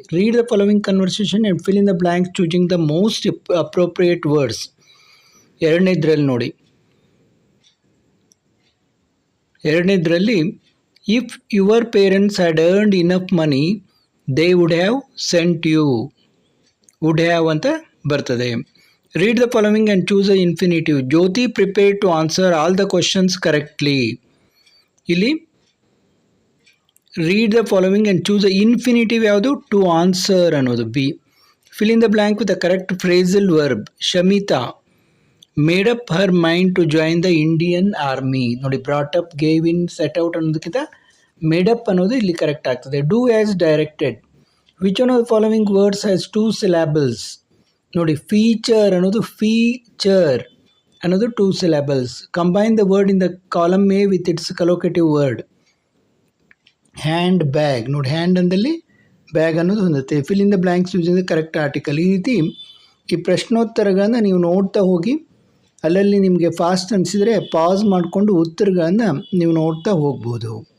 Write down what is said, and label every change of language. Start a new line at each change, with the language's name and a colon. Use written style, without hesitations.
English: Read the following conversation and fill in the blanks choosing the most appropriate words.
Kannada: ಎರಡನೇದ್ರಲ್ಲಿ
English: If your parents had earned enough money they would have sent you.
Kannada: Would have ಅಂತ ಬರ್ತದೆ.
English: Read the following and choose a infinitive. Jyoti prepared to answer all the questions correctly.
Kannada: ಇಲ್ಲಿ
English: read the following and choose a infinitive
Kannada: ಯಾವುದು? To answer ಅನ್ನೋದು B.
English: Fill in the blank with the correct phrasal verb. Shamita made up her mind to join the Indian Army.
Kannada: ನೋಡಿ, brought up, gave in, set out ಅನ್ನೋದಕ್ಕಿಂತ made up ಅನ್ನೋದು ಇಲ್ಲಿ correct ಆಗ್ತದೆ.
English: Do as directed. Which one of the following words has 2 syllables?
Kannada: ನೋಡಿ, feature ಅನ್ನೋದು feature ಅನ್ನೋದು 2 syllables.
English: Combine the word in the column A with its collocative word. Hand bag.
Kannada: ನೋಡಿ, hand ಅಂದಲ್ಲಿ bag ಅನ್ನೋದು ಹೊಂದುತ್ತೆ.
English: Fill in the blanks using the correct article.
Kannada: ಈ ರೀತಿ ಈ ಪ್ರಶ್ನೋತ್ತರಗಳನ್ನು ನೀವು ನೋಡ್ತಾ ಹೋಗಿ, ಅಲ್ಲಲ್ಲಿ ನಿಮಗೆ ಫಾಸ್ಟ್ ಅನಿಸಿದರೆ ಪಾಸ್ ಮಾಡಿಕೊಂಡು ಉತ್ತರಗಳನ್ನು ನೀವು ನೋಡ್ತಾ ಹೋಗ್ಬೋದು.